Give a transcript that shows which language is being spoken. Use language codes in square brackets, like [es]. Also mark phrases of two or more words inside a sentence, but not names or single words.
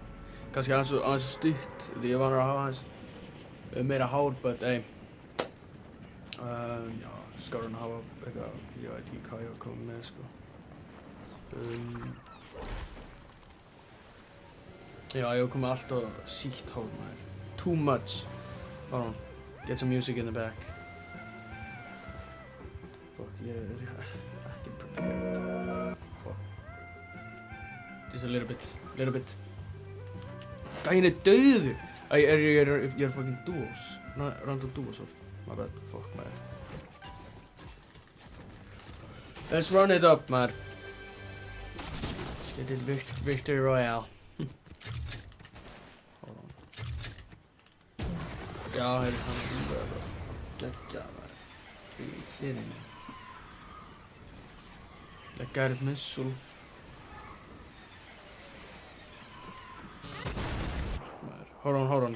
[is] Kannski aðeins stutt, því ég var að hafa aðeins meira hár, but já, skárið að hafa eitthvað, ég veit ekki hvað ég var komið með, sko. Já, ég var komið allt og sítt hár, maður. [en] Too much. Hold on. Get some music in the back. Fuck, [is] ég er ekki prepared. Fuck. [en] Just a little bit. [is] Gæinn er dauður! Ég er [en] fucking duos. Random duos, my bad. Fuck, maður. Let's run it up, maður. Let's get it Victory Royale. [is] Já, hann bara geggja maður í hliðinni. [en] Gareth Missile. Hold on.